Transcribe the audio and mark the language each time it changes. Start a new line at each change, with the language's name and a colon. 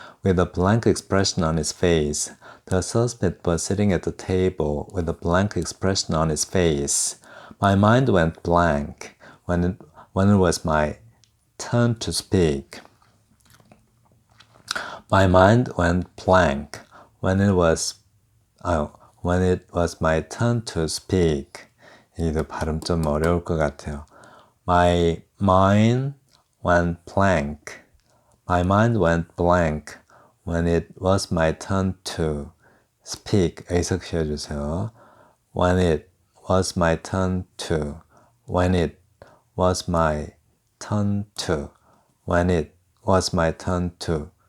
English: With a blank expression on his face. The suspect was sitting at the table with a blank expression on his face. My mind went blank when it was my turn to speak. My mind went blank when it was my turn to speak.
Korean: 이거 발음 좀 어려울 것 같아요.
English: My mind went blank. My mind went blank when it was my turn to speak.
Korean: 여기서 씌워주세요.
English: When it was my turn to. When it was my turn to. When it was my turn to